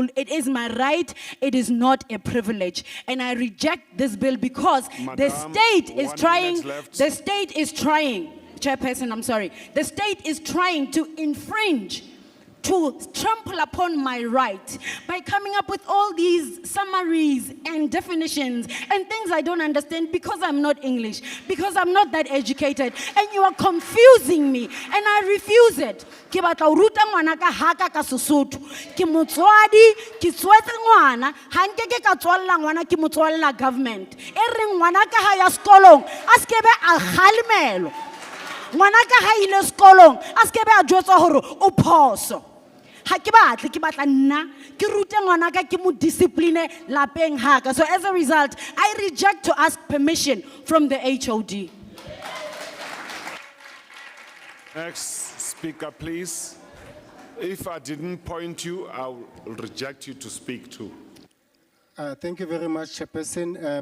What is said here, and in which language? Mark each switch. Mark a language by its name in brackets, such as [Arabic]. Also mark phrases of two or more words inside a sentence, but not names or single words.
[English] It is my right, it is not a privilege. And I reject this bill because the state is trying, Chairperson, I'm sorry, the state is trying to infringe, to trample upon my right by coming up with all these summaries and definitions and things I don't understand because I'm not English, because I'm not that educated, and you are confusing me, and I refuse it. [Southern Sotho] Ke batla ho ruta ngwana ka haka ka Sesotho. Ke motswadi, ke tswetse ngwana, ha nkeke ka tswalla ngwana ke motswalla government. E reng ngwana ka ha ya sekolong, a skebe a khalimelo. Ngwana ka ha ile sekolong, a skebe a jwetswa hore o phoso. Ha ke batle ke batla nna ke rute ngwana ka ke mo discipline lapeng haka. [English] So as a result, I reject to ask permission from the HOD. Next speaker, please. If I didn't point you, I will reject you to speak too. Thank you very much, Chairperson.